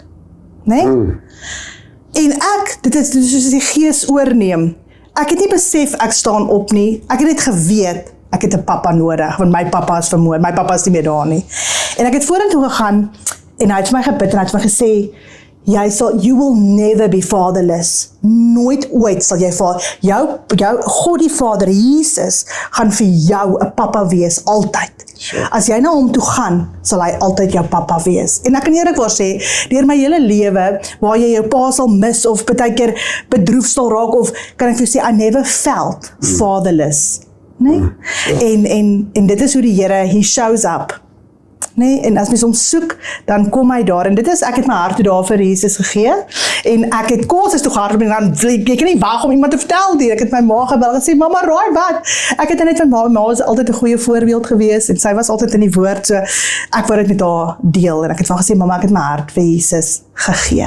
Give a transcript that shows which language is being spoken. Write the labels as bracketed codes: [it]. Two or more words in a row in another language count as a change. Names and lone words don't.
[af] Né? En dit is soos die gees oorneem. Ek het nie besef ek staan op nie. Ek het net geweet ek het 'n pappa nodig, want my pappa is vermoor, my pappa is nie meer daar nie. En ek het vorentoe gegaan en hy het vir my gebid en hy het vir my gesê, [en] you will never be fatherless. [af] Nooit ooit sal jy jou God die Vader, Jesus, gaan vir jou 'n pappa wees, altyd. Sure. As jy na hom toe gaan, sal hy altyd jou pappa wees. En ek kan eerlikwaar sê, deur my hele lewe, waar jy jou pa sal mis, of baie keer bedroef sal raak, of kan ek vir jou sê, [en] I never felt fatherless. [af] Nee? En dit is hoe die Here, [en] he shows up. [af] Nee, en as mens hom soek, dan kom hy daar, en ek het my hart toe daar vir Jesus gegee, en ek het kursus toe gehardloop, en dan, ek kan nie wag om iemand te vertel nie, ek het my ma gebel, en sê, mama, raai wat, ek het net van ma was altyd 'n goeie voorbeeld gewees, en sy was altyd in die woord, so, ek wou dit met haar deel, en ek het van gesê, mama, ek het my hart vir Jesus gegee.